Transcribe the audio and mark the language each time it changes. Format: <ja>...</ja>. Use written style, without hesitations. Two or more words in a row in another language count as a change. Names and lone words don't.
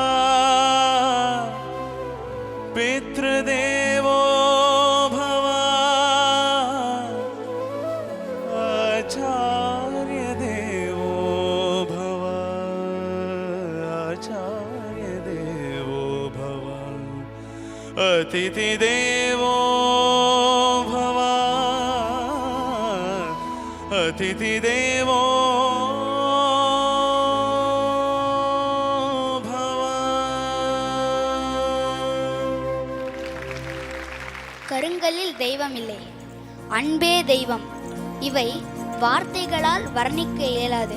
<sa>पितृदेवो भव आचार्यदेवो भव आचार्यदेवो भव अतिथिदेवो भव अतिथिदेवो</sa> <ta>கருங்கல்லில் தெய்வம் இல்லை, அன்பே தெய்வம். இவை வார்த்தைகளால் வர்ணிக்க இயலாது.</ta>